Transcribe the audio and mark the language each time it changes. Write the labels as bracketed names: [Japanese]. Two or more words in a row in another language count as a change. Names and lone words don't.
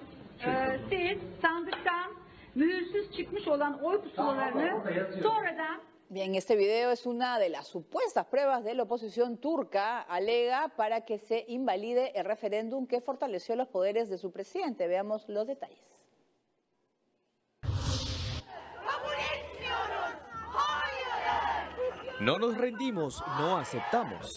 [Turkish] Siz sandıktan mühürsüz çıkmış olan oy pusulalarını sonradan... [Spanish] Bien, este video es una de las supuestas pruebas de la oposición turca, alega para que se invalide el referéndum que fortaleció los poderes de su presidente. Veamos los detalles. No nos rendimos, no aceptamos.